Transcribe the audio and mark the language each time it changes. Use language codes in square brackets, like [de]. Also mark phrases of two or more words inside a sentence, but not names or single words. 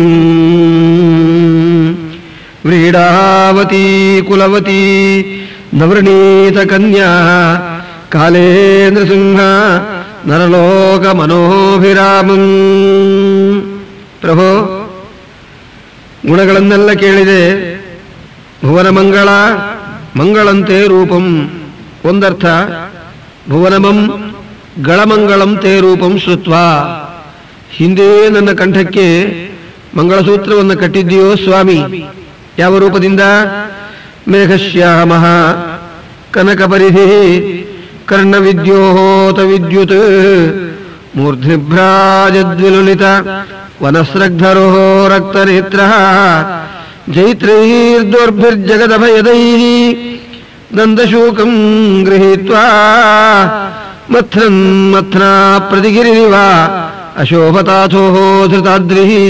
[sa] ವ್ರೀಡಾವತಿ ಕುಲವತಿ ನವೃಣೀತ ಕನ್ಯಾ ಕಾಲೇಂದ್ರ ಸಿಂಹ ನರಲೋಕ ಮನೋಭಿರಾಮಂ. [kn] ಪ್ರಭೋ, ಗುಣಗಳನ್ನೆಲ್ಲ ಕೇಳಿದೆ. [sa] ಭುವನ ಮಂಗಳ ಮಂಗಳಂತೆ ರೂಪಂ ಒಂದರ್ಥ, ಭುವನಮಂ ಗಳಮಂಗಳಂ ತೇ ರೂಪಂ ಶ್ರುತ್ವಾ. [kn] ಹಿಂದೆ ನನ್ನ ಕಂಠಕ್ಕೆ ಮಂಗಳಸೂತ್ರವನ್ನು ಕಟ್ಟಿದ್ದೀಯೋ ಸ್ವಾಮಿ. ಯಾವ ರೂಪದಿಂದ? [sa] ಮೇಘಶ್ಯಾಮ ಕನಕಪರಿಧಿ ಕರ್ಣವಿದ್ಯೋತ ವಿದ್ಯುತ್ ಮೂರ್ಧ್ನಿಭ್ರಾಜದ್ವಿಲುಲಿತ ವನಸ್ರಗ್ಧರೋ ರಕ್ತನೇತ್ರ ಜೈತ್ರೈರ್ದೋರ್ಭಿರ್ಜಗದಭಯದೈಃ ನಂದಶೂಕಂ ಗೃಹೀತ್ವಾ ಮಥ್ನನ್ ಮಥ್ನಾ ಪ್ರತಿಗಿರಿವ ಅಶೋಭತಾಥೋ ಧೃತಾದ್ರಿ.